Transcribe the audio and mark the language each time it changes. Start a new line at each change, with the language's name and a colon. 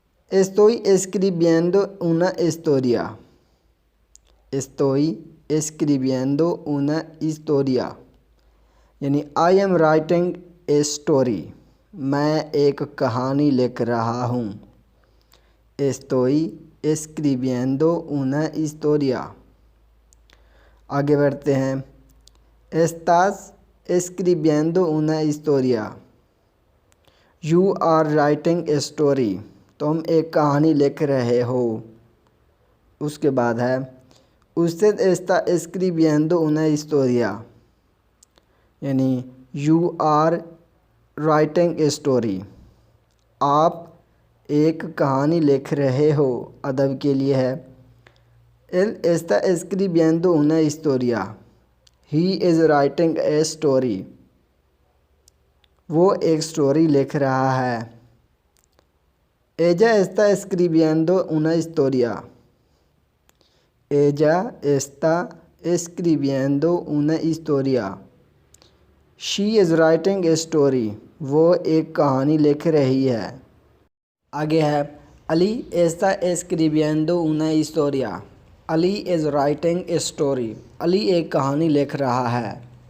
Spanish: Estoy escribiendo una historia, estoy escribiendo una historia यानी
English: I am writing a story,
Hindi: मैं एक कहानी लिख रहा हूँ।
Spanish: estoy escribiendo una historia।
Hindi: आगे बढ़ते हैं
Spanish: estás escribiendo una historia,
English: you are writing a story,
Hindi: तुम एक कहानी लिख रहे हो। उसके बाद है
Spanish: usted está escribiendo una historia
Hindi: यानी
English: you are writing a story,
Hindi: आप एक कहानी लिख रहे हो। अदब के लिए है
Spanish: él está escribiendo una historia,
English: he is writing a story,
Hindi: वो एक स्टोरी लिख रहा है।
Spanish: ella está escribiendo una historia, ella está escribiendo una historia,
English: she is writing a story,
Hindi: वो एक कहानी लिख रही है। आगे है Ali
Spanish: está escribiendo una historia,
Hindi: Ali
English: is writing a story,
Hindi: Ali एक कहानी लिख रहा है।